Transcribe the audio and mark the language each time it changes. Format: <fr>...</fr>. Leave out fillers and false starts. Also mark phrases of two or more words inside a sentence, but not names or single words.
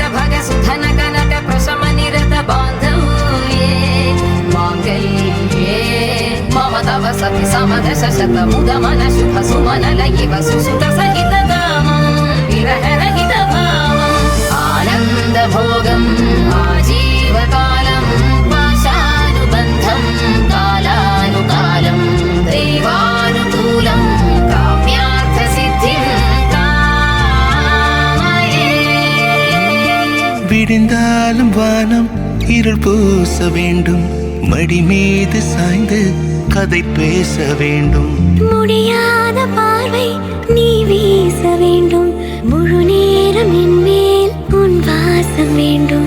<sa>भग सुधन कनक प्रशम निरत बान्धव्ये माङ्गल्ये मम तव सति समदश शत मुद मन शुभ सुमन लयिव सुसुत सहित धामं विरह रहित भावं आनन्द भोगं आजीवकालं पाशानुबन्धं कालानुकालं देवानुकूलं काम्यार्थ सिद्धिं कामये.</sa> <ta>விடிந்தாலும் வானம் இருள் பூச வேண்டும், மடி மீது சாய்ந்து கதை பேச வேண்டும், முடியாத பார்வை நீ வீச வேண்டும், முழு நேரம் என் மேல் உன் வாசம் வேண்டும்.</ta>